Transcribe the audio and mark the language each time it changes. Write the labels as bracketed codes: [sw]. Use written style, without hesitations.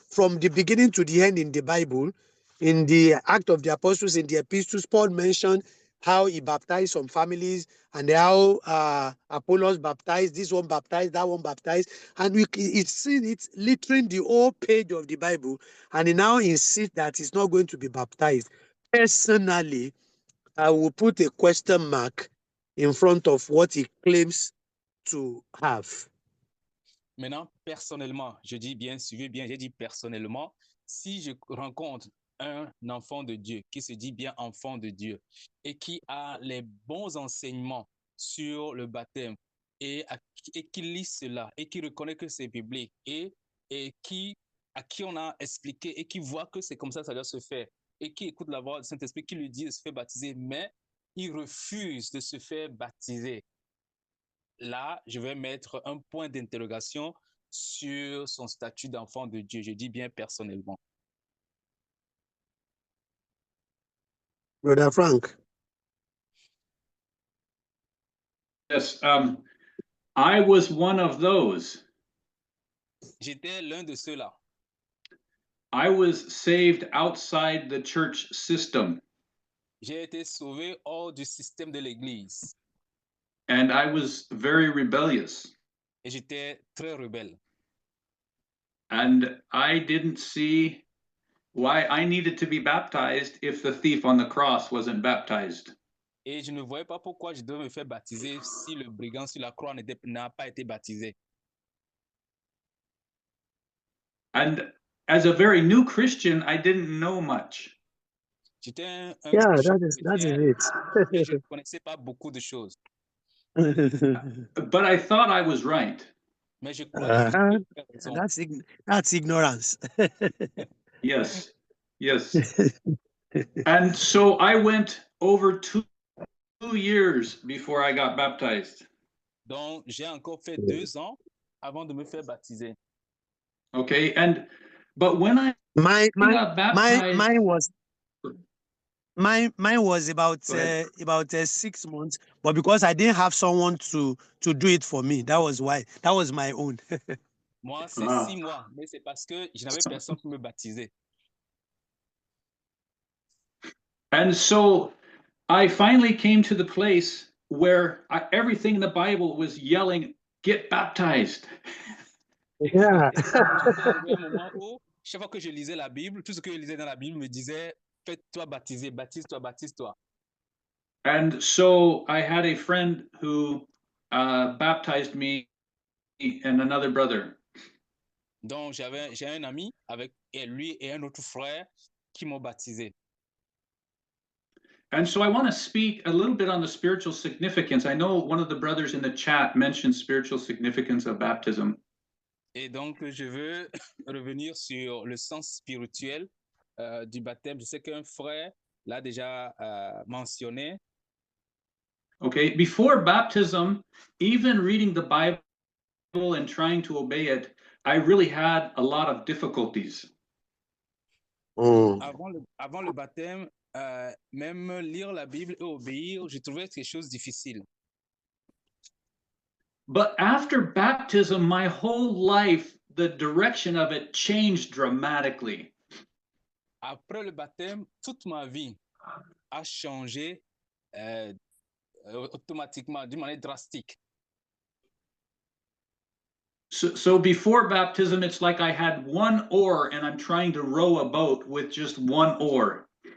[en] from the beginning to the end in the Bible. In the Act of the Apostles, in the epistles, Paul mentioned how he baptized some families and how Apollos baptized, this one baptized, that one baptized. And it's littering the whole page of the Bible. And he now insists that he's not going to be baptized. Personally, I will put a question mark in front of what he claims to have. [fr] Maintenant, personnellement, je dis bien, suivez bien, j'ai dit personnellement, si je rencontre un enfant de Dieu qui se dit bien enfant de Dieu et qui a les bons enseignements sur le baptême et qui lit cela et qui reconnaît que c'est biblique et à qui on a expliqué et qui voit que c'est comme ça doit se faire et qui écoute la voix du Saint-Esprit qui lui dit de se faire baptiser, mais il refuse de se faire baptiser. Là, je vais mettre un point d'interrogation sur son statut d'enfant de Dieu. Je dis bien personnellement. [en] Brother Frank. Yes, I was one of those. [fr] J'étais l'un de ceux-là. [en] I was saved outside the church system. [fr] J'ai été sauvé hors du système de l'Église. [en] And I was very rebellious. [fr] Et j'étais très rebelle. [en] And I didn't see why I needed to be baptized if the thief on the cross wasn't baptized. [fr] Et je ne voyais pas pourquoi je devais me faire baptiser si le brigand sur la croix n'a pas été baptisé. [en] And as a very new Christian, I didn't know much. [fr] J'étais un [en] Yeah, that is it. [fr] et je ne connaissais pas beaucoup de choses. [en] But I thought I was right. [fr] Mais je croyais que j'avais raison. [en] That's ignorance. Yes, yes. And so I went over two years before I got baptized. [fr] Donc, j'ai encore fait 2 ans avant de me faire baptiser. [en] Okay, but when I got baptized, mine was about 6 months, but because I didn't have someone to do it for me, that was why. That was my own. [fr] Moi, c'est 6 mois, mais c'est parce que je n'avais personne pour me baptiser. [en] And so I finally came to the place where everything in the Bible was yelling, "Get baptized." Yeah. [fr] Un moment où, chaque fois que je lisais la Bible, tout ce que je lisais dans la Bible me disait, fais-toi baptiser, baptise-toi, baptise-toi. [en] And so I had a friend who baptized me and another brother. [fr] Donc, j'ai un ami avec lui et un autre frère qui m'ont baptisé. [en] And so I want to speak a little bit on the spiritual significance. I know one of the brothers in the chat mentioned spiritual significance of baptism. [fr] Et donc, je veux revenir sur le sens spirituel du baptême. Je sais qu'un frère l'a déjà mentionné. [en] Okay, before baptism, even reading the Bible and trying to obey it, I really had a lot of difficulties. [fr] Avant le baptême, même lire la Bible et obéir, je trouvais quelque chose de difficile. [en] But after baptism, my whole life, the direction of it changed dramatically. [fr] Après le baptême, toute ma vie a changé automatiquement, d'une manière drastique. [en] So before baptism, it's like I had one oar and I'm trying to row a boat with just one oar.